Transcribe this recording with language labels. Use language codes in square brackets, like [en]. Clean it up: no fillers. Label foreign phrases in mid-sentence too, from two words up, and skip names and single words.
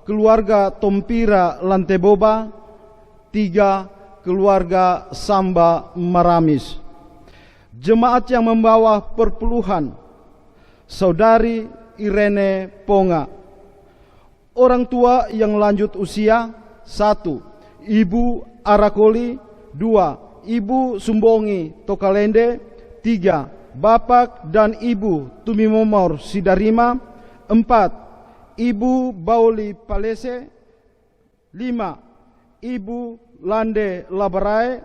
[id] Keluarga Tompira Lanteboba. 3. Keluarga Samba Maramis. Jemaat yang membawa perpuluhan Saudari Irene Ponga. Orang tua yang lanjut usia: 1. Ibu Arakoli. 2. Ibu Sumbongi Tokalende. 3. Bapak dan Ibu Tumimomor Sidarima. 4. Ibu Bauli Palese. 5. Ibu Lande Labarae.